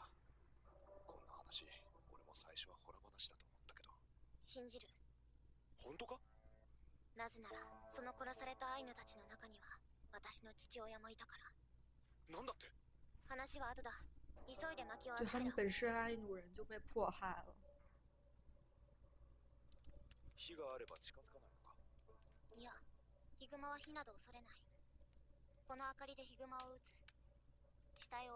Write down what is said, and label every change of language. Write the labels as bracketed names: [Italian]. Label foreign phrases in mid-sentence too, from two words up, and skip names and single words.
[Japanese] こんな話、俺も最初はホラ話だと思ったけど。信じる。本当か？なぜならその殺されたアイヌたちの中には私の父親もいたから。なんだって？話は後だ。急いで薪を [Chinese] 就他们 [Japanese] 集めろ。 [Chinese] 本身阿伊努人就被迫害了。 [Japanese] 火があれば近づかないのか？いや、ヒグマは火など恐れない。この明かりでヒグマを撃つ。したよ。